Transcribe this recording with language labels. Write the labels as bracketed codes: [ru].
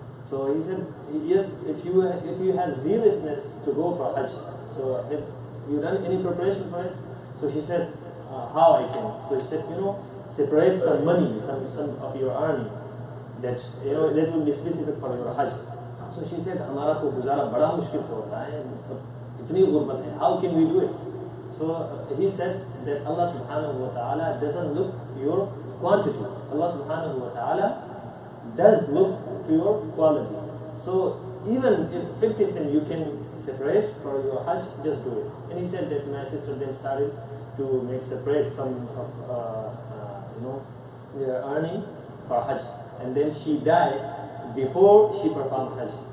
[en] So he said, yes, if you have zealousness to go for Hajj, so have you done any preparation for it? So she said, how I can? So she said, separate some money, some of your earning, that that will be specific for your Hajj. So she said, [hi] हमारा तो गुजारा बड़ा मुश्किल से होता है, इतनी गुर्बत है. [en] How can we do it? So he said that Allah subhanahu wa ta'ala doesn't look your quantity. Allah subhanahu wa ta'ala does look to your quality. So even if 50 cents you can separate for your Hajj, just do it. And he said that my sister then started to make separate some of their earning for Hajj, and then she died before she performed Hajj.